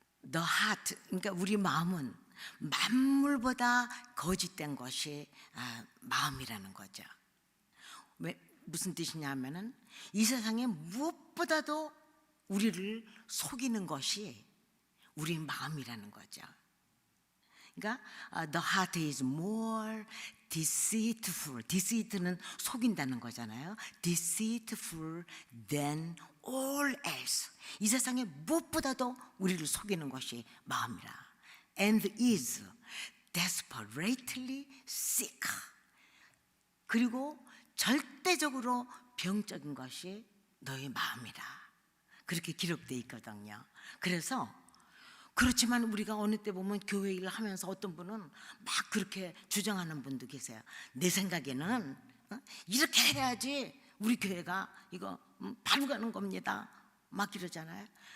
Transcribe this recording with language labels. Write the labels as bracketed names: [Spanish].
[English] The heart, [Korean] 그러니까 우리 마음은 만물보다 거짓된 것이 마음이라는 거죠. 왜, 무슨 뜻이냐면은 이 세상에 무엇보다도 우리를 속이는 것이 우리 마음이라는 거죠. 그러니까 [English] the heart is more deceitful. [Korean] deceit는 속인다는 거잖아요. [English] deceitful than all else. [Korean] 이 세상에 무엇보다도 우리를 속이는 것이 마음이라. [English] and is desperately sick. [Korean] 그리고 절대적으로 병적인 것이 너의 마음이라. 그렇게 기록되어 있거든요. 그래서 그렇지만 우리가 어느 때 보면 교회 일을 하면서 어떤 분은 막 그렇게 주장하는 분도 계세요. 내 생각에는 이렇게 해야지 우리 교회가 이거 바로 가는 겁니다. 막 이러잖아요.